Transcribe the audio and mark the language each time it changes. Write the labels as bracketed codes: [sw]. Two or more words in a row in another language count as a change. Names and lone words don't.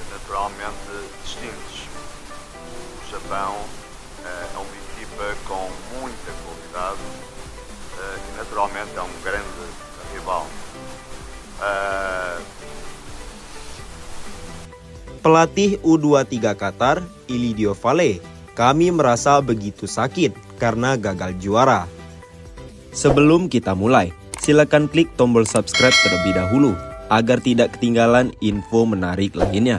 [pt] naturalmente distintos. O Japão é uma equipa com muita qualidade e naturalmente é um grande rival. [id] Pelatih U23 Qatar, Ilidio Vale, kami merasa begitu sakit karena gagal juara. Sebelum kita mulai, silakan klik tombol subscribe terlebih dahulu agar tidak ketinggalan info menarik lainnya.